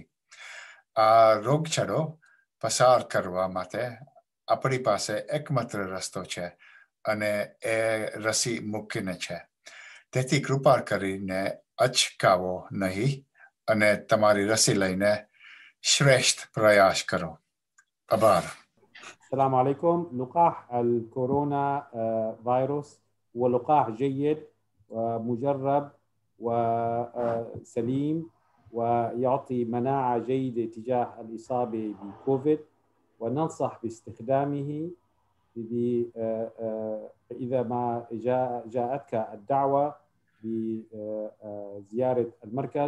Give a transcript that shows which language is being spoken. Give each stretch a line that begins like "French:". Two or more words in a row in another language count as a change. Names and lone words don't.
Gujarati: આ રોગચાળો પસાર કરવા માટે આપણી પાસે એકમાત્ર રસ્તો છે અને એ રસી મૂકીને છે. તેથી કૃપા કરીને અચકાવો નહીં અને તમારી રસી લઈને શ્રેષ્ઠ પ્રયાસ કરો. આભાર.
Arabic: السلام عليكم. لقاح الكورونا فيروس هو لقاح جيد ومجرب وسليم ويعطي مناعة جيدة تجاه الإصابة بكوفيد، وننصح باستخدامه إذا ما جاءتك الدعوة بزيارة المركز.